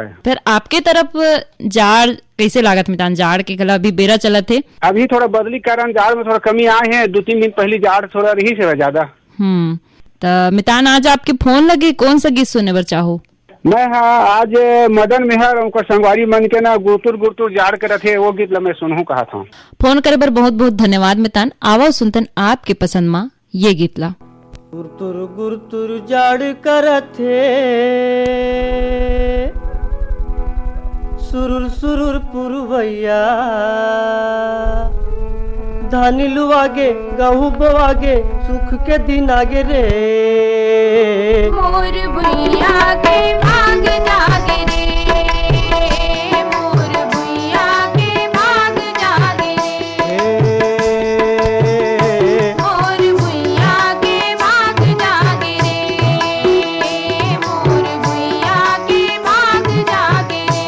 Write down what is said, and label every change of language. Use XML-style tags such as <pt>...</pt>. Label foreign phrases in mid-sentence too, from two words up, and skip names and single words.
<hne>फिर आपके तरफ जाड़ कैसे लागत मितान? जाड़ के गला अभी बेरा चला थे, अभी थोड़ा बदली कारण जाड़ में थोड़ा कमी आए हैं। 2-3 दिन पहले जाड़ थोड़ा रही से ज्यादा। तो मितान आज आपके फोन लगे कौन सा गीत सुनने बर चाहो? मैं हाँ आज मदन मेहर उनका संगवारी मन के ना गुरतुर गुरतुर जाड़ कर थे वो गीत ला मैं सुनहूं कहा था। फोन करे बर बहुत बहुत धन्यवाद मितान। आवाज सुनतन आपके पसंद मा ये गीत ला। गुरतुर गुरतुर जाड़ कर थे सुरुर सुरुर पुरवैया धानी लुआगे गहूँ बोआगे सुख के दिन आगे रे मोर भुइया के भाग जागे रे मोर भुइया के भाग जागे रे मोर भुइया के भाग जागे रे मोर भुइया के भाग जागे</hne>